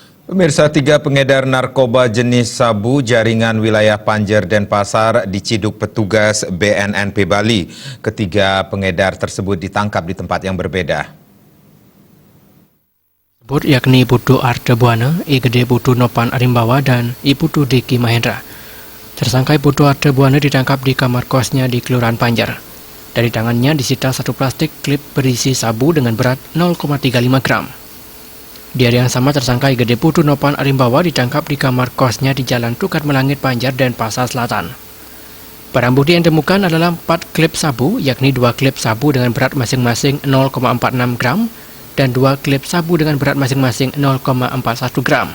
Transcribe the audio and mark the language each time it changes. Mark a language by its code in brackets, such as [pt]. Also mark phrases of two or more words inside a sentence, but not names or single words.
[id] Pemirsa, 3 pengedar narkoba jenis sabu jaringan wilayah Panjer Denpasar diciduk petugas BNNP Bali. Ketiga pengedar tersebut ditangkap di tempat yang berbeda. Yakni Putu Ardebuana, Igede Putu Nopan Arimbawa, dan Iputu Diki Mahendra. Tersangka Putu Ardebuana ditangkap di kamar kosnya di Kelurahan Panjer. Dari tangannya disita 1 plastik klip berisi sabu dengan berat 0,35 gram. Di hari yang sama, tersangka Igede Putu Nopan Arimbawa ditangkap di kamar kosnya di Jalan Tukar Melangit Panjer Denpasar Selatan. Barang bukti yang ditemukan adalah 4 klip sabu, yakni 2 klip sabu dengan berat masing-masing 0,46 gram dan 2 klip sabu dengan berat masing-masing 0,41 gram.